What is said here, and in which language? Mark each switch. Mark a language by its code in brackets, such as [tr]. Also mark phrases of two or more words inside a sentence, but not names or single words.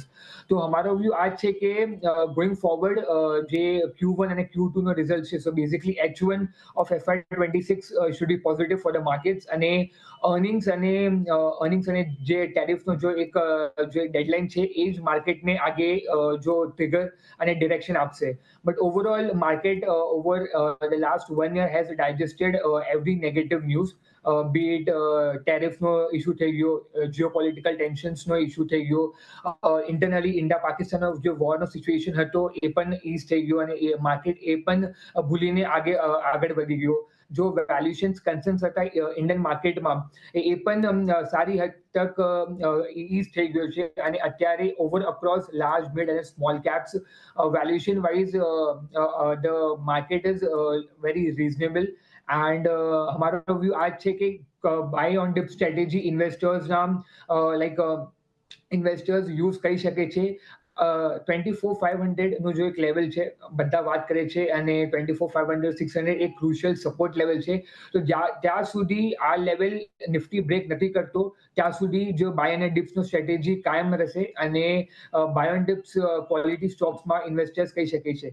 [gu] તો અમારો વ્યૂ આ છે કે [en] going forward [gu] જે Q1 અને Q2 નો રિઝલ્ટ છે, [en] so basically H1 of FY26 should be positive for the markets, [gu] અને અર્નિંગ્સ અને જે ટેરિફનો જો એક જે ડેડલાઇન છે એ જ માર્કેટને આગે જો ટ્રિગર અને ડિરેક્શન આપશે. [en] But overall, market over the last 1 year has digested every negative news, be it tariff no issue [gu] થઈ ગયો, [en] geopolitical tensions [gu] નો issue થઈ ગયો, internally ઇન્ડિયા પાકિસ્તાનનો જે વોરનો સિચ્યુએશન હતો એ પણ ઈઝ થઈ ગયો, અને એ માર્કેટ એ પણ ભૂલીને આગળ વધી ગયો. જો [en] valuations concerns [gu] હતા ઇન્ડિયન માર્કેટમાં એ પણ સારી હદ તક ઈઝ થઈ ગયો છે, અને અત્યારે [en] over across large mid [gu] અને [en] small caps valuation wise the market is very reasonable, and [hi] हमारा व्यू आज [gu] છે કે [en] buy on dip strategy investors investors use [gu] કરી શકે છે. 24,500 નું જો એક લેવલ છે બધા વાત કરે છે, અને 24,500 600 એક [en] crucial support level [gu] છે, તો ત્યાં સુધી આ લેવલ નિફ્ટી બ્રેક નથી કરતો ત્યાં સુધી જો બાય અને ડિપ્સનો સ્ટ્રેટેજી કાયમ રહેશે, અને [en] buy on dips [gu] ક્વોલિટી સ્ટોક્સમાં ઇન્વેસ્ટર્સ કહી શકે છે.